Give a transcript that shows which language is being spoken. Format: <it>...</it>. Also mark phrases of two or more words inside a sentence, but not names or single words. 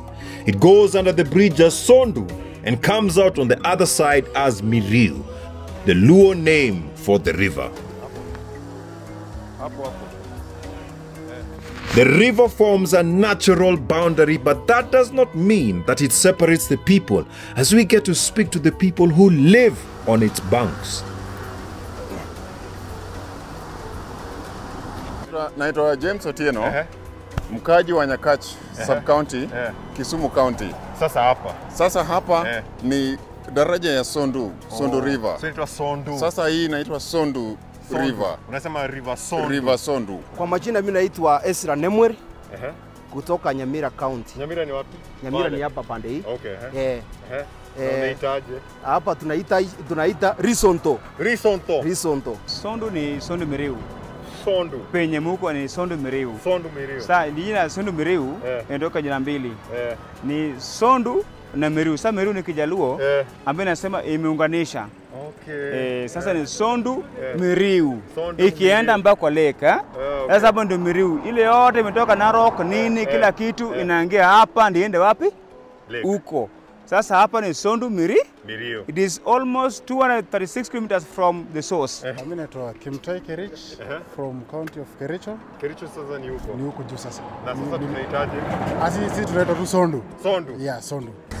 <en>It goes under the bridge as Sondu and comes out on the other side as Miriu, the Luo name for the river. The river forms a natural boundary, but that does not mean that it separates the people, as we get to speak to the people who live on its banks.</en> <sw>Naitwa James Otieno, mkaji wa Nyakach sub-county, Kisumu County. Sasa hapa ni daraja ya Sondu, Sondu River. Sasa hii inaitwa Sondu River. Unasema River Sondu. River Sondu. Kwa majina mimi naitwa Ezra Nemweri. Kutoka Nyamira County. Nyamira ni wapi? Nyamira ni hapa pande hii. Okay. Unaitaje? Hapa tunaita Risonto. Risonto. Sondu ni Sondu Miriu. Sondu. Penye muko ni Sondu Miriu. Sondu Miriu. Sasa jina Sondu Miriu inatoka jina mbili. Ni Sondu na Miriu. Sasa Miriu ni Kijaluo ambaye nasema imeunganisha. Okay. Sasa ni Sondu Miriu. Ikienda mpaka kwa lake. Sasa hapo ndio Miriu. Ile yote imetoka Narok nini kila kitu inaingia hapa ndiende wapi? Huko. Sasa hapa ni Sondu Miriu.</sw> <en>It is almost 236 kilometers from the source.</en> <sw>Mimi naitwa Kimtai Kerich</sw> <en>from county of Kericho.</en> <sw>Kericho sasa ni huko. Ni huko juu sasa. Na sasa tunaitaje? Sisi tunaita tu Sondu. Sondu. Yeah, Sondu.</sw>